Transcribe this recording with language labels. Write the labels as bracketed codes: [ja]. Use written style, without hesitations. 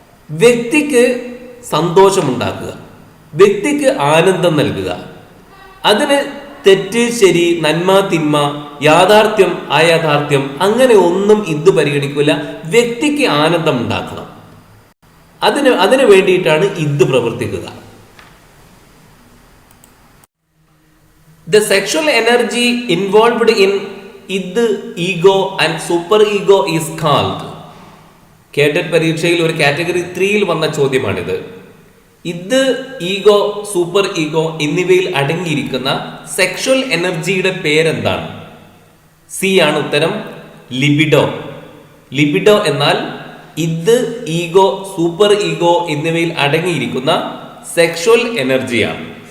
[ml] വ്യക്തിക്ക് സന്തോഷമുണ്ടാക്കുക, വ്യക്തിക്ക് ആനന്ദം നൽകുക. അതിന് തെറ്റ് ശരി, നന്മ തിന്മ, യാഥാർത്ഥ്യം അയാഥാർത്ഥ്യം അങ്ങനെ ഒന്നും ഇത് പരിഗണിക്കില്ല. വ്യക്തിക്ക് ആനന്ദം ഉണ്ടാക്കണം. അതിന് വേണ്ടിയിട്ടാണ് ഇത് പ്രവർത്തിക്കുക. [en] The sexual energy involved in id, ego and super ego is called [ml] cadet പരീക്ഷയിൽ ഒരു കാറ്റഗറി 3-ൽ വന്ന ചോദ്യമാണിത്. ഇത്, ഈഗോ, സൂപ്പർ ഈഗോ എന്നിവയിൽ അടങ്ങിയിരിക്കുന്ന സെക്ഷൽ എനർജിയുടെ പേരെന്താണ്? സി ആണ് ഉത്തരം, ലിബിഡോ. ലിബിഡോ എന്നാൽ ഇത്, ഈഗോ, സൂപ്പർ ഈഗോ എന്നിവയിൽ അടങ്ങിയിരിക്കുന്ന സെക്ഷൽ എനർജിയാണ്.